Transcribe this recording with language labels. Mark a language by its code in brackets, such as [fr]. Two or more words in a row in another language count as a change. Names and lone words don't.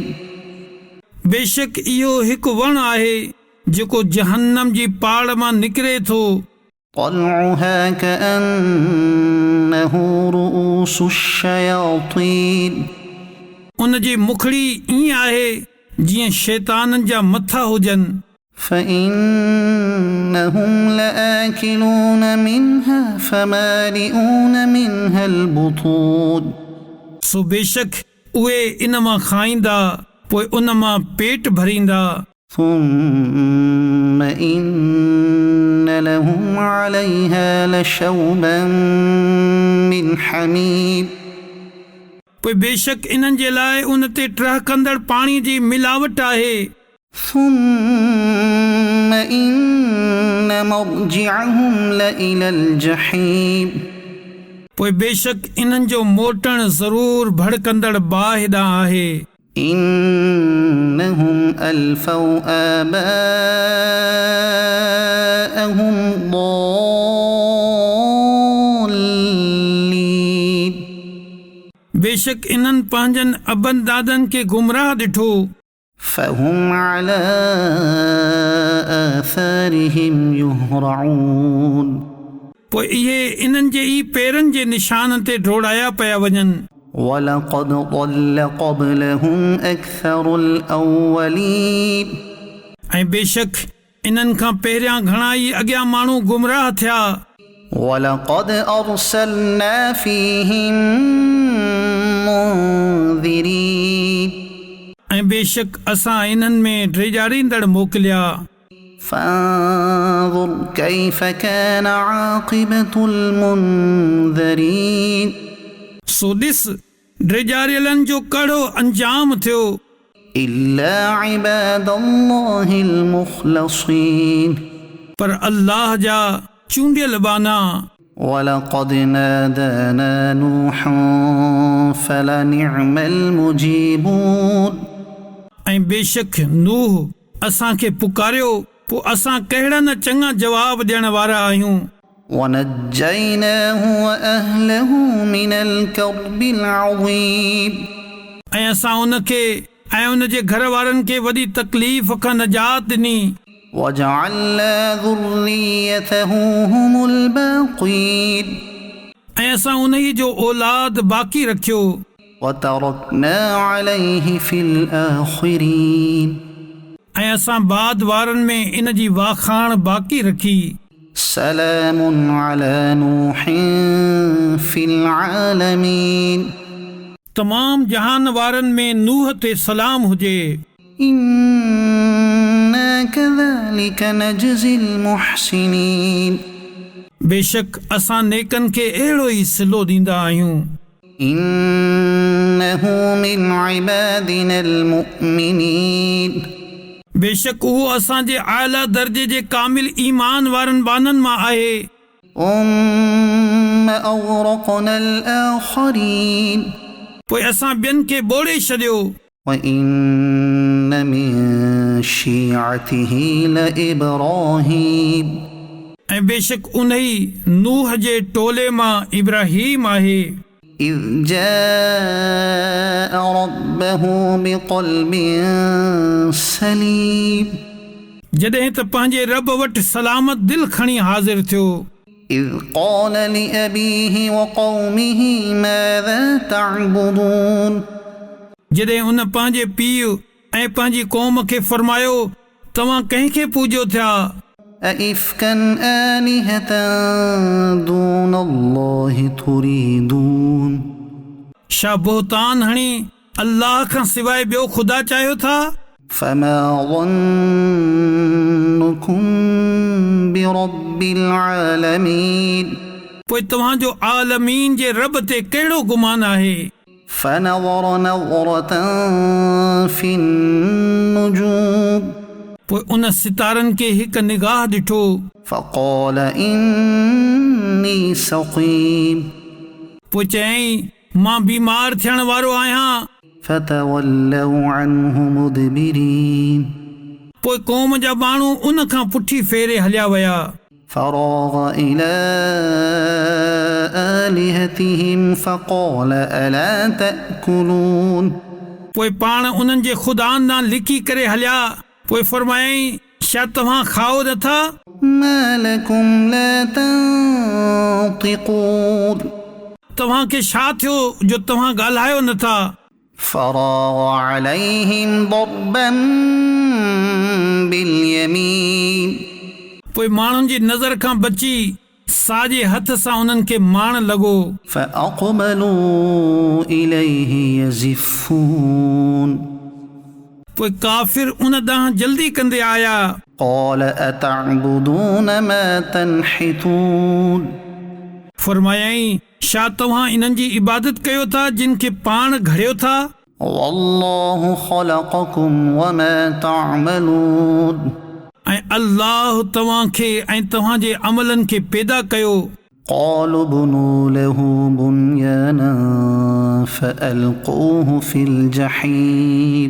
[sd] बेशक इहो हिकु वण आहे जेको जहन्नम जी पाड़ मां निकिरे थो। [ar] طلعها كأنه رؤوس الشياطين [sd] उन जी मुखड़ी ईअं आहे जीअं शैताननि जा मथा हुजनि। [ar] فإنهم لآكلون منها فمالئون منها البطون [sd] सो बेशक उहे इन मां खाईंदा पोइ उन मां पेट भरींदा। [ar] ثم إن لهم عليها لشوبا من حميم [sd] पोइ बेशक इन्हनि जे लाइ उन ते टहकंदड़ पाणी जी मिलावट आहे। [ar] ثم إن مرجعهم لإلى الجحيم [sd] पोइ बेशक इन्हनि जो मोटण ज़रूर भड़कंदड़ बाहि ॾांहुं आहे। [ar] إنهم ألفوا آباءهم ضالين [sd] बेशक इन्हनि पंहिंजनि अबनि दादनि खे गुमराह ॾिठो। [ar] فهم على آثارهم يهرعون [sd] पोइ इहे इन्हनि जे ई पेरनि जे निशान ते डोड़ाया पिया वञनि। [ar] ولقد ضل قبلهم أكثر الأولين [sd] ऐं बेशक इन्हनि खां पहिरियां घणा ई अॻियां माण्हू गुमराह थिया [ar] ولقد أرسلنا فيهم منذرين [sd] ऐं बेशक असां इन्हनि में ड्रेजारींदड़ मोकिलिया [ar] فانظر كيف كان عاقبة المنذرين [sd] सो ॾिस ड्रेजारियलनि जो कहिड़ो अंजाम थियो [ar] إلا عباد الله المخلصين [sd] पर अल्लाह जा चूंडियल बाना [ar] ولقد نادانا نوح فلنعم المجيبون [sd] ऐं बेशक नूह असांखे पुकारियो पोइ असां कहिड़ा न चङा जवाब ॾियण वारा आहियूं [ar] ونجيناه وأهله من الكرب العظيم [sd] ऐं असां उनखे ऐं उनजे घर वारनि खे वॾी तकलीफ़ खां निजात ॾिनी [ar] وجعلنا ذريته هم الباقين [sd] ऐं असां उन्ही जो औलाद बाक़ी रखियो [ar] وتركنا عليه في الآخرين [sd] ऐं असां बाद वारनि में इन जी वाखाण बाक़ी रखी [ar] سلام على نوح في العالمين [sd] तमाम जहान वारनि में नूह ते सलाम हुजे [ar] إنا كذلك نجزي المحسنين [sd] बेशक असां नेकनि खे अहिड़ो ई सिलो ॾींदा आहियूं [ar] إنه من عبادنا المؤمنين [sd] बेशक उहो असांजे आला दर्जे जे कामिल ईमान वारनि बाननि मां आहे [ar] ثم أغرقنا الآخرين [sd] पोइ असां ॿियनि खे ॿोड़े छॾियो [ar] وإن من شيعته لإبراهيم [sd] ऐं बेशक उन्ही नूह जे टोले मां इब्राहीम आहे [ar] إذ جاء ربه بقلب سليم [sd] जॾहिं त पंहिंजे रब वटि सलामत दिलि खणी हाज़िर थियो [ar] إذ قال لأبيه وقومه ماذا تعبدون [sd] जॾहिं उन पंहिंजे पीउ ऐं पंहिंजी क़ौम खे फरमायो तव्हां कंहिंखे पूॼो थिया [ar] أئفكا آلهة دون الله تريدون [sd] छा बोहतान हणी अल्लाह खां सवाइ ॿियो ख़ुदा चाहियो था [ar] فما ظنكم برب العالمين [sd] पोइ तव्हांजो आलमीन जे रब ते कहिड़ो गुमान आहे [ar] فنظر نظرة في النجوم [sd] पोइ उन सितारनि खे हिकु निगाह ॾिठो [ar] فقال إني سقيم [sd] पोइ चयईं मां बीमार थियण वारो आहियां [ar] فتولوا عنه مدبرين [sd] पोइ क़ौम जा माण्हू उन खां पुठी फेरे हलिया विया [ar] فراغ إلى آلهتهم فقال ألا تأكلون [sd] पोइ पाण उन्हनि जे ख़ुदानि ॾांहुं लिकी करे हलिया पोइ फरमायईं छा तव्हां खाओ नथा [ar] ما لكم لا تنطقون [sd] तव्हांखे छा थियो जो तव्हां ॻाल्हायो नथा [ar] فراغ عليهم ضربا باليمين [sd] पोइ माण्हुनि जी नज़र खां बची साॼे हथ सां उन्हनि खे माण लॻो [ar] فأقبلوا إليه يزفون [sd] पोइ काफ़िर उन ॾांहुं जल्दी कंदे आया [ar] قال أتعبدون ما تنحتون [sd] फरमायईं छा तव्हां इन्हनि जी इबादत कयो था जिन खे पाण घड़ियो था [ar] والله خلقكم وما تعملون [sd] ऐं अल्लाह तव्हांखे ऐं तव्हांजे अमलनि खे पैदा कयो [ar] قالوا بنوا له بنيانا فألقوه في الجحيم